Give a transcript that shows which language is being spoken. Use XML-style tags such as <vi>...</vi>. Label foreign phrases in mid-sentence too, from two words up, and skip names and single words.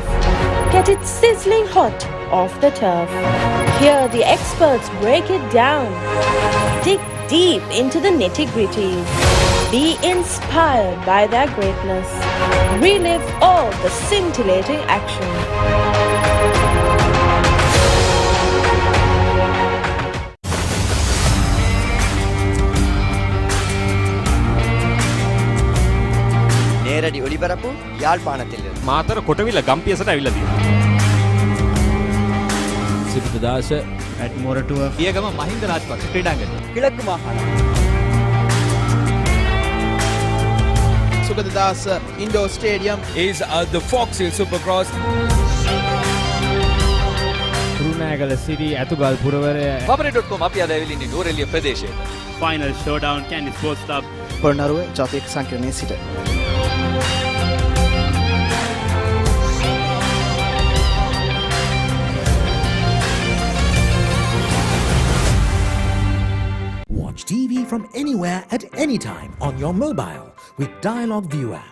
<en>Get it sizzling hot off the turf. Hear the experts break it down. Dig deep into the nitty-gritties. Be inspired by their greatness. Relive all the scintillating action.</en> <ta>நேரடி ஒளிபரப்பு யாழ்ப்பாணத்தில்</ta> <si>මාතර කොටවිල ගම්පියසට ඇවිල්ලා තියෙනවා. සිරිතදාස at Moratua පියගම මහින්ද රාජපක්ෂ ක්‍රීඩාංගණය</si> <ta>கிழக்கு மாகாணம் சுகததாஸ்</ta> <en>Indoor Stadium is the Fox Hill Supercross.</en> <si>රුණෑගල සිරි ඇතුගල් පුරවරය papare.com අපි අද ඇවිල්ලා ඉන්නේ නූරෙලිය ප්‍රදේශයේ.</si> <en>Final Showdown Kandy Sports Club</en> <si>පොළොන්නරුව ජාතික සංකීර්ණයේ සිට</si> <en>Watch TV from anywhere at any time on your mobile with Dialog View app.</en>